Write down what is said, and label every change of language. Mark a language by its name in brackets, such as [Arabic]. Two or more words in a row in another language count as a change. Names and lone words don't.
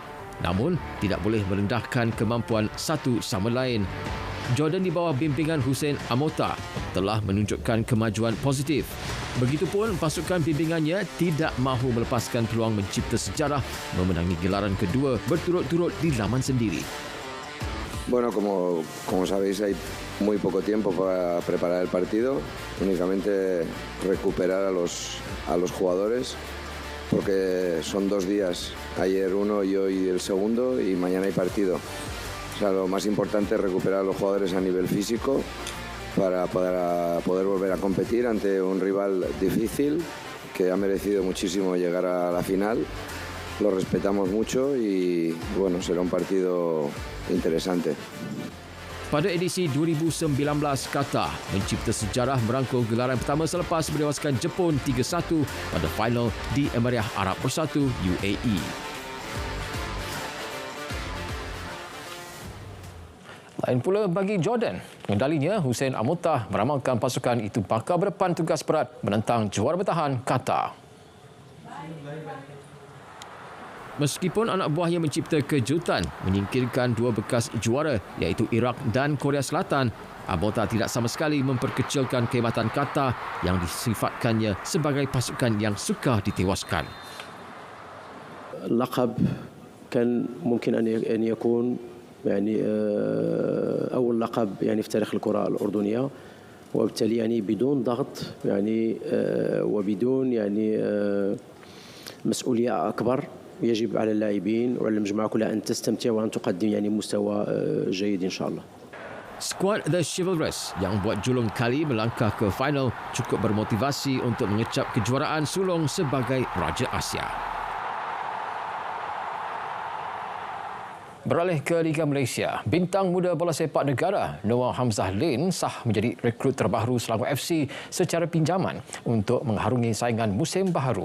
[Malay] Namun, tidak boleh merendahkan kemampuan satu sama lain. Jordan di bawah bimbingan Hussein Amota telah menunjukkan kemajuan positif. Begitupun pasukan bimbingannya tidak mahu melepaskan peluang mencipta sejarah memenangi gelaran kedua berturut-turut di laman sendiri. [Spanish] Bueno, como sabéis, hay muy poco tiempo para preparar el partido, únicamente recuperar a los jugadores, porque son 2 días, ayer uno y hoy el segundo, y mañana hay partido. O sea, lo más importante es recuperar a los jugadores a nivel físico para poder volver a competir ante un rival difícil que ha merecido muchísimo llegar a la final. Lo respetamos mucho y bueno, será un partido interesante. [Malay] Pada edisi 2019, Qatar mencipta sejarah merangkul gelaran pertama selepas menewaskan Jepun 3-1 pada final di Emirat Arab Bersatu UAE. Lain pula bagi Jordan. Pengendalinya, Hussein Amota, meramalkan pasukan itu bakal berdepan tugas berat menentang juara bertahan Qatar. Meskipun anak buahnya mencipta kejutan menyingkirkan 2 bekas juara iaitu Iraq dan Korea Selatan, Amota tidak sama sekali memperkecilkan kehebatan Qatar yang disifatkannya sebagai pasukan yang sukar ditewaskan. [Arabic] اللقب كان ممكن أن يكون يعني أول لقب يعني في تاريخ الكرة الأردنية، وبالتالي يعني بدون ضغط يعني وبدون يعني مسؤولية أكبر. يجب على اللاعبين وعلى المجموعة كلها أن تستمتع وأن تقدم يعني مستوى جيد إن شاء الله. [Malay] Skuad The Chivalrous yang buat julung kali melangkah ke final cukup bermotivasi untuk mengecap kejuaraan sulung sebagai Raja Asia. Beralih ke Liga Malaysia, bintang muda bola sepak negara Noah Hamzah Lane sah menjadi rekrut terbaru Selangor FC secara pinjaman untuk mengharungi saingan musim baharu.